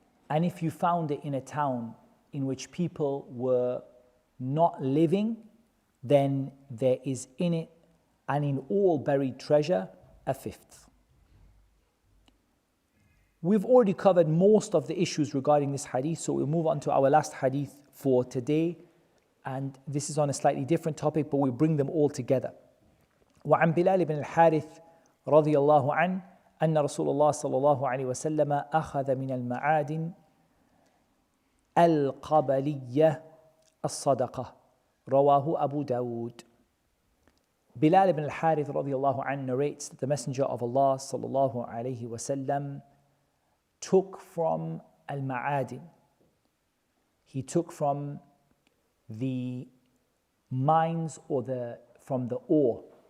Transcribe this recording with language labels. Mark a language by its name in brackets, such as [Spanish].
[English] And if you found it in a town in which people were not living, then there is in it and in all buried treasure a fifth. We've already covered most of the issues regarding this hadith, so we'll move on to our last hadith for today. And this is on a slightly different topic, but we bring them all together. [Arabic] وعن بلال بن الحارث رضي الله عنه أن رسول الله صلى الله عليه وسلم أخذ من المعادن القبلية الصدقة رواه أبو داود. [English] Bilal ibn al-Harith radiallahu anhu narrates that the Messenger of Allah sallallahu alayhi wasallam took from al-ma'adin. He took from the mines or from the ore.